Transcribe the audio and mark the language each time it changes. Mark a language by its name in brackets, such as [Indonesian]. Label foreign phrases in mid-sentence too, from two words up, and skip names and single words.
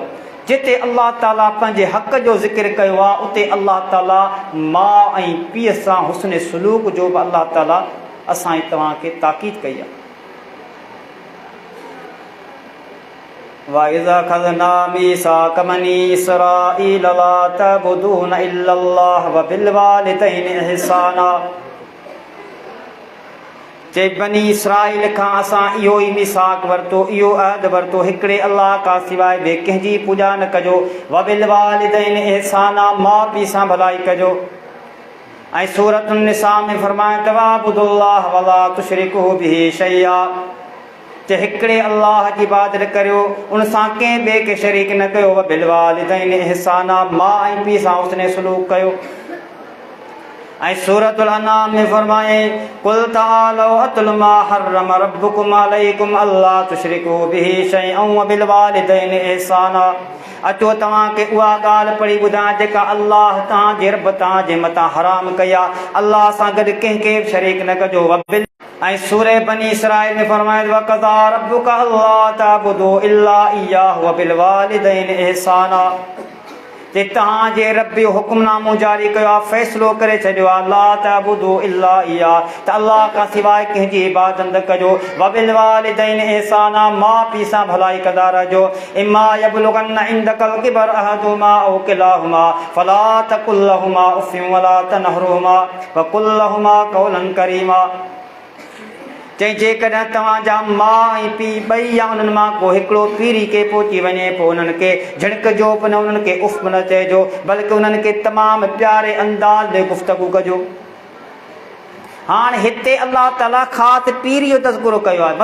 [Sindhi] जिते अल्लाह ताला पंहिंजे हक़ जो ज़िक्र कयो आहे उते अल्लाह ताला माउ ऐं पीउ सां हुस्न सलूक जो बि अल्लाह ताला असां ऐं तव्हांखे ताक़ीद कई आहे। [Arabic] وإذ أخذنا ميثاق بني إسرائيل لا تعبدون إلا الله و بالوالدين إحسانا, [Sindhi] जे बनी इसराईल खां असां इहो ई मीसाक़ वरितो, इहो अहद वरितो, हिकिड़े अल्लाह खां सवाइ ॿिए कंहिंजी पूॼा न कजो, [Arabic] و بالوالدين إحسانا, [Sindhi] माउ पीउ सां भलाई कजो। ऐं सूरत निसा में फरमाए [Arabic] واعبدوا الله ولا تشركوا به شيئا, [Sindhi] जे हिकिड़े अल्लाह जी इबादत करियो, उन सां कंहिं ॿिए खे शरीक न कयो। [Arabic] و بالوالدين إحسانا, [Sindhi] माउ ऐं पीउ सां हुस्न सलूक कयो। ऐं सूरतुल अनाम में फरमाए [Arabic] قل تعالوا أتل ما حرم ربكم عليكم ألا تشركوا به شيئا و بالوالدين إحسانا, [Sindhi] अचो तव्हांखे उहा ॻाल्हि पढ़ी ॿुधायां जेका अल्लाह तव्हांजे रब तव्हांजे मथां हराम कई आहे, अल्लाह सां गॾु कंहिंखे बि शरीक न कजो। [Arabic] वबिल [Sindhi] ऐं सूरह बनी इसराईल में फरमाए [Arabic] وقضى ربك ألا تعبدوا إلا إياه و بالوالدين إحسانا, [Sindhi] जे तव्हांजे रब जो हुक्मनामो जारी कयो आहे, फ़ैसिलो करे छॾियो आहे, [Arabic] لا تعبدوا إلا إياه, [Sindhi] त अल्लाह खां सवाइ कंहिंजी इबादत न कजो, [Arabic] وبالوالدين إحسانا, [Sindhi] माउ पीउ सां भलाई कंदा रहजो, [Arabic] إما يبلغن عندك الكبر أحدهما أو كلاهما فلا تقل لهما أف ولا تنهرهما وقل لهما قولا كريما. [Sindhi] चई जेकॾहिं तव्हांजा माउ ऐं पीउ ॿई या उन्हनि मां को हिकिड़ो पीढ़ी खे पहुची वञे, पोइ उन्हनि खे झिड़कजो बि न, उन्हनि खे उफ़ बि न चइजो, बल्कि उन्हनि खे तमामु प्यारे अंदाज़ में गुफ़्तगू कजो। हाणे हिते अलाह ताला ख़ासि पीढ़ी जो तज़कुरो कयो आहे।